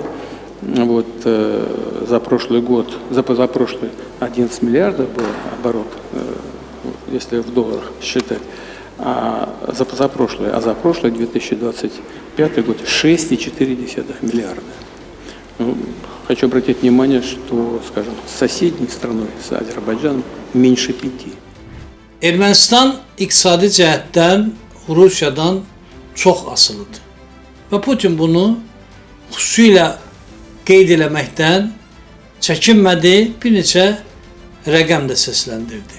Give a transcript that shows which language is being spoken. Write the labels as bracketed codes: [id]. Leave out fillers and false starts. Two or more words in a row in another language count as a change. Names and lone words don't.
[ru] Вот за прошлый год, за позапрошлый 11 миллиардов был оборот, если в долларах считать, а за прошлый 2025 год 6,4 миллиарда. Ну, хочу обратить внимание, что, скажем, с соседней страной, с Азербайджаном, меньше 5. [az] Ermənistan iqtisadi cəhətdən Rusiyadan çox asılıdır. Və Putin bunu xüsusilə qeyd eləməkdən çəkinmədi, bir neçə rəqəm də səsləndirdi.